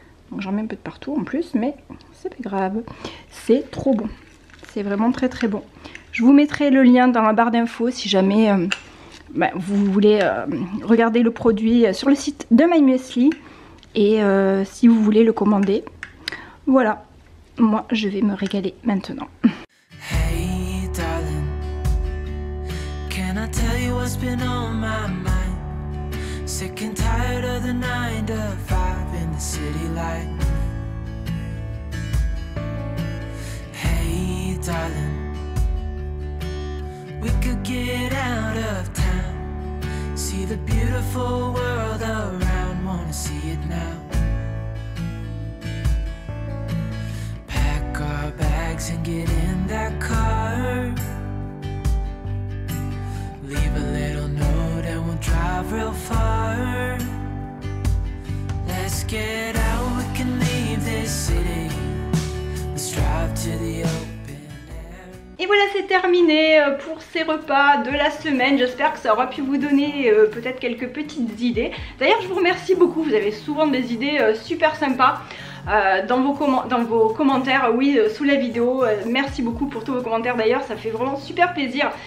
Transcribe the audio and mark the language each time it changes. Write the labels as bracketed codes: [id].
[fr] Donc j'en mets un peu de partout en plus, mais c'est pas grave. C'est trop bon. C'est vraiment très bon. Je vous mettrai le lien dans la barre d'infos si jamais vous voulez regarder le produit sur le site de My Muesli. Et si vous voulez le commander. Voilà, moi je vais me régaler maintenant. [en] Hey darling, can I tell you what's been on my mind? Sick and tired of the 9 to 5 in the city life. Hey darling, We could get out of town, see the beautiful world around, wanna see it now. Pack our bags and get in that car, leave a little note and we'll drive real far. Let's get out, we can leave this city, let's drive to the open air. [fr] Et voilà, c'est terminé pour ces repas de la semaine. J'espère que ça aura pu vous donner peut-être quelques petites idées. D'ailleurs, je vous remercie beaucoup, vous avez souvent des idées super sympas. Dans vos commentaires, oui, sous la vidéo. Merci beaucoup pour tous vos commentaires d'ailleurs, ça fait vraiment super plaisir.